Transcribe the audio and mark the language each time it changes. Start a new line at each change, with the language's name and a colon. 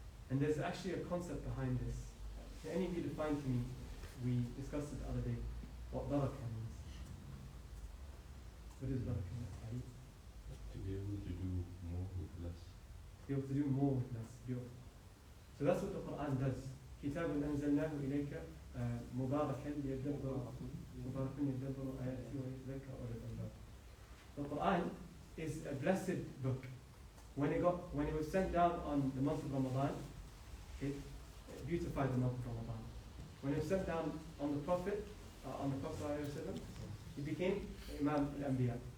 English: And there's actually a concept behind this. Can any of you define to me, we discussed it the other day, what barakah means? What is barakah? To be able to do more with less. To be able to do more with less. Beautiful. So that's what the Quran does.
Arabic: كتاب أنزلناه إليك مباركا ليدبروا آياته ويتذكر أولو الألباب.
English: The Quran is a blessed book. When it was sent down on the month of Ramadan, it beautified the month of Ramadan. When it was sent down on the Prophet, ﷺ, he became Imam al-Anbiya.